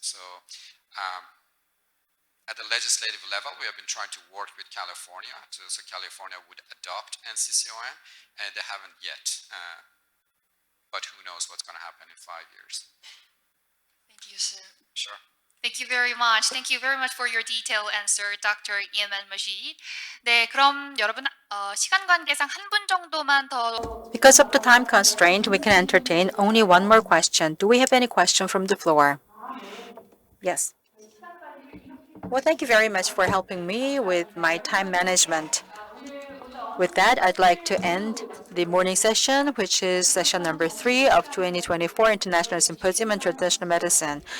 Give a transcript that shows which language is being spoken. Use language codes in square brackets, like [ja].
[en] So at the legislative level, we have been trying to work with California, so California would adopt NCCOM, and they haven't yet. But who knows what's going to happen in 5 years. Thank you, sir. Sure. Thank you very much. Thank you very much for your detailed answer, Dr. Yeman Majid. [ko] 네, 그럼 여러분 시간 관계상 한 분 정도만 더. [en] Because of the time constraint, we can entertain only one more question. Do we have any question from the floor? Yes. Well, thank you very much for helping me with my time management. With that, I'd like to end the morning session, which is session number 3 of 2024 International Symposium on Traditional Medicine.